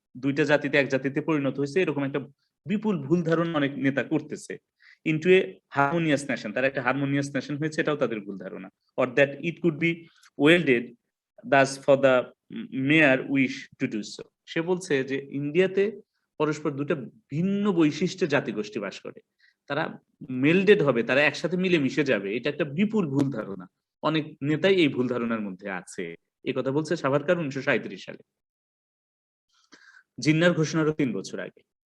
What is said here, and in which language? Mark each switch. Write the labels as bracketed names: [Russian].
[Bangla] দুইটা জাতিতে এক জাতিতে পরিণত হয়েছে, এরকম একটা বিপুল ভুল ধারণা অনেক নেতা করতেছে। into a harmonious nation, তারা একটা হারমোনিয়াস নেশন হয়েছে, এটাও তাদের ভুল ধারণা। [English] or that it could be welded, thus for the mere wish to do so. [Bangla] সে বলছে যে ইন্ডিয়াতে পরস্পর দুটো ভিন্ন বৈশিষ্ট্যের জাতিগোষ্ঠী বাস করে, তারা মেল্ডেড হবে, তারা একসাথে মিলে মিশে যাবে, এটা একটা বিপুল ভুল ধারণা। অনেক নেতাই এই ভুল ধারণার মধ্যে আছে। এই কথা বলছে সাভারকর 1937 সালে, জিন্নার ঘোষণারও 3 বছর আগে।